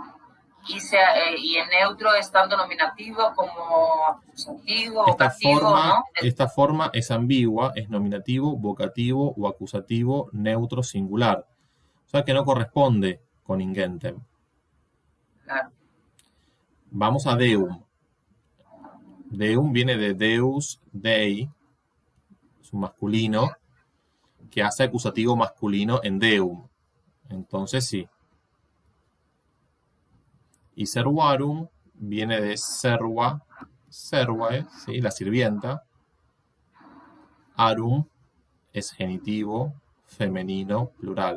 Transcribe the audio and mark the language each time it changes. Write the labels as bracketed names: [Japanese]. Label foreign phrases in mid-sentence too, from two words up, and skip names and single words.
[Spanish] Y en neutro es tanto nominativo como acusativo, vocativo, ¿no? Esta forma es ambigua, es nominativo, vocativo o acusativo neutro singular. O sea que no corresponde con ingentem. Claro. Vamos a deum. Deum viene de [Latin] deus, dei, [Spanish] es un masculino, que hace acusativo masculino en deum. Entonces sí. Y servarum viene de [Latin] serva, servae, [Spanish] ¿sí? La sirvienta. Arum es genitivo, femenino, plural.